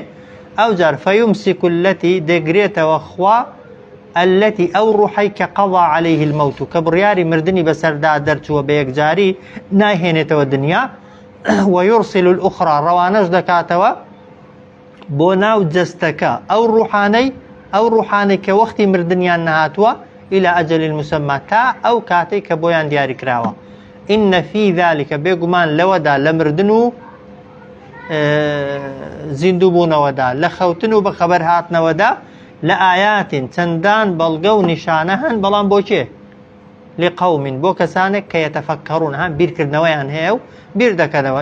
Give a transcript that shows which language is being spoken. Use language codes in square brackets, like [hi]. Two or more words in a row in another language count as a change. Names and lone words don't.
[ckb] ئەو جار [ar] فەیومسیک الەتی [ckb] دەگرێتەوە خوا ئەلەتی ئەو ڕوحەی کە [ar] قەضا عەلەیه المەوت [ckb] کە بڕیاری مردنی بەسەردا دەرچووە بە یەکجاری ناهێنێتەوە دنیا. [ar] وەیورسیل الأخرى [ckb] ڕەوانەش دەکاتەوە بۆ ناو جەستەکە ئەو ڕوحانەی کە وەختی مردنیان نەهاتووە [ar] إلى أجل المسمى [ckb] تا ئەو کاتەی کە بۆیان دیاری کراوە. [ar] إن في ذلك [ckb] بێگومان لەوەدا لە مردن و زیندوو بوونەوەدا لە خەوتن و بە خەبەر هاتنەوەدا لە ئایاتین چەندان بەڵگە و نیشانە هەن، بەڵام بۆ چێ؟ لقەومین بۆ کەسانێک کە یەتەفەکەڕون بیرکردنەوەیان هەیە و بیر دەکەنەوە.